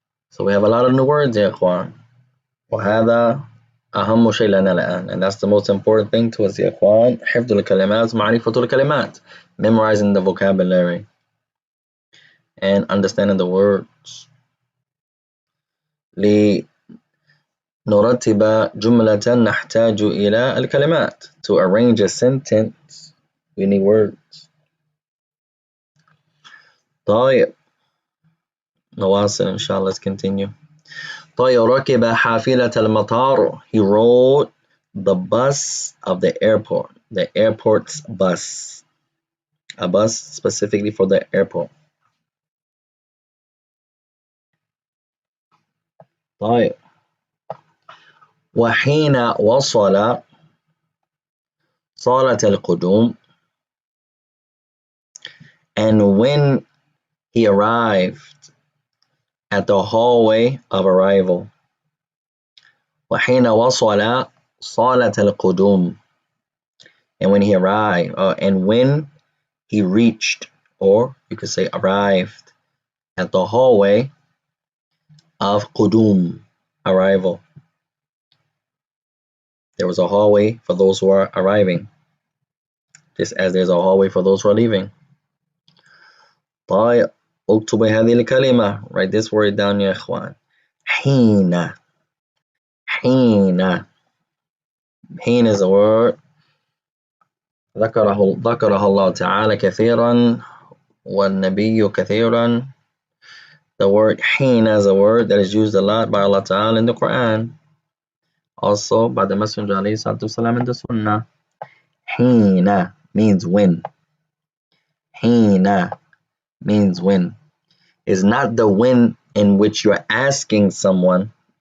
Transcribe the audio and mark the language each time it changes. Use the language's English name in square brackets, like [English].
[English] So we have a lot of new words [Arabic] يا إخوان. وهذا أهم شيء لنا الآن, [English] and that's the most important thing to us يا إخوان. [Arabic] حفظ الكلمات, معرفة الكلمات, [English] memorizing the vocabulary and understanding the words. [Arabic] لنرتب جملة نحتاج إلى الكلمات. [English] To arrange a sentence we need words. [Arabic] طيب نواصل إن شاء الله. [English] Let's continue. [Arabic] طيب ركب حافلة المطار. [English] He rode the bus of the airport. The airport's bus. A bus specifically for the airport. [Arabic] طيب وحين وصل صالة القدوم. [English] And when he arrived at the hallway of arrival. [Arabic] وحين وصل صالة القدوم. [English] And when he arrived, and when he reached, or you could say arrived, at the hallway of qudum, arrival. There was a hallway for those who are arriving, just as there's a hallway for those who are leaving. [Arabic] طيب اكتب هذه الكلمة. [English] Write this word down [Arabic] يا إخوان. حين. حين. حين [English] is a word [Arabic] ذكرها الله تعالى كثيرا والنبي كثيرا. [English] The word حين is a word that is used a lot by Allah Ta'ala in the Quran. Also by the Messenger [Arabic] عليه الصلاة والسلام [English] in the Sunnah. حين means when. حين means when. It's not the when in which you're asking someone.